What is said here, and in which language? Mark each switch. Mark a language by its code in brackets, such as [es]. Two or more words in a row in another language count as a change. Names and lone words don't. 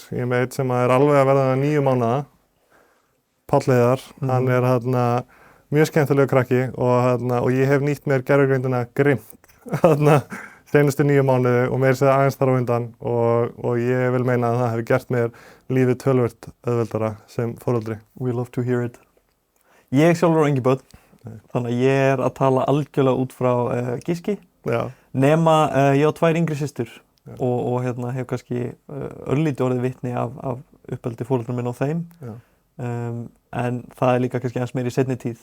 [is] Ég er með einn sem er alveg að verða 9 mánaða. Páll Heiðar, hann er mjög skemmtilegur krakki og ég hef nýtt mér gervigreindina grimmt seinustu 9 mánuði og meira segja aðeins þar á undan og ég vil meina að það hefur gert mér lífið töluvert auðveldara sem foreldri. [en] We love to hear it. [is] Ég sjálfur á engi börn, þannig að ég er að tala algjörlega út frá gíski. Já. Nema ég á 2 yngri systur og hef kannski örlítið orðið vitni af uppeldi foreldrum minn á þeim. En það er líka kannski aðeins meira í seinni tíð.